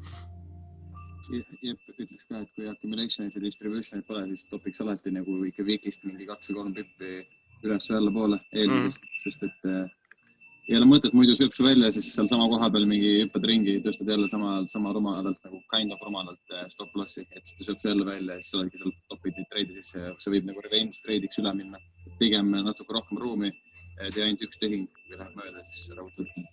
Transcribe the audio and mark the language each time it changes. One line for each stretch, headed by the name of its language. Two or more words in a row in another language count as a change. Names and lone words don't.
Estonian: Ütleks ka, et kui accumulationit ja distributionit pole, siis topiks alati nagu ikka Vikist mingi 2-3 pippi üles või alla poole eelmisest, sest et ei ole mõtet muidu sööpsu välja, siis seal sama koha peal mingi hüppad ringi, tõstad jälle sama rumalalt, nagu
English: kind of
Estonian: rumalalt
English: stop lossi,
Estonian: et seda sööpsu jälle välja ja siis oledki seal topiti treidi sisse ja see võib nagu revenge treidiks üle minna. Pigem natuke rohkem ruumi, tee ainult üks tehing, kui läheb mööda, siis raudselt.